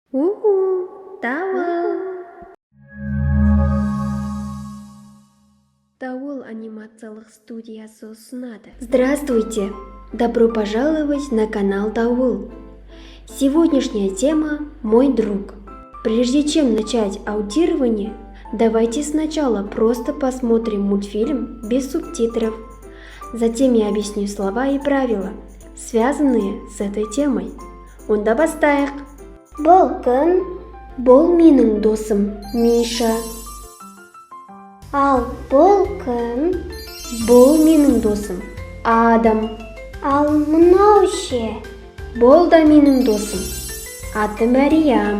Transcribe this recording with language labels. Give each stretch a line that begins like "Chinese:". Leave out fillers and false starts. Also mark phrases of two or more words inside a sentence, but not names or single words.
Kazakh: Дауыл! Дауыл анимациялық студиясы ұсынады.
Russian: Здравствуйте! Добро пожаловать на канал Дауыл. Сегодняшняя тема «Мой друг». Прежде чем начать аудирование, давайте сначала просто посмотрим мультфильм без субтитров. Затем я объясню слова и правила, связанные с этой темой.
Kazakh: Онда бастайық. Бұл кім? Бұл менің досым Миша. Ал бұл кім? Бұл менің досым Адам. Ал мынау ше? Бұл да менің досым. Аты Мәриям.